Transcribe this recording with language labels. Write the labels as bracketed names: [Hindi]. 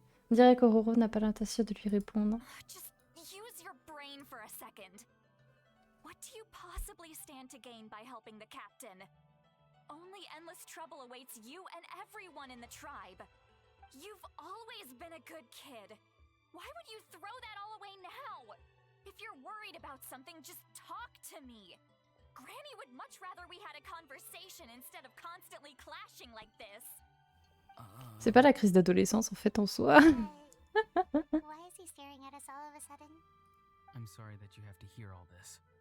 [French] On dirait qu'Aurora n'a pas l'intention de lui répondre. [English] Just use your brain for a second. What do you possibly stand to gain by helping the captain? Only endless trouble awaits you and everyone in the tribe. You've always been a good kid. Why would you throw that all away now? If you're worried about something, just talk to me. Granny would much rather we had a conversation instead of constantly clashing like this. [French] C'est pas la crise d'adolescence en fait en soi. [English] Why is he staring at us all of a sudden? I'm sorry that you have to hear all this.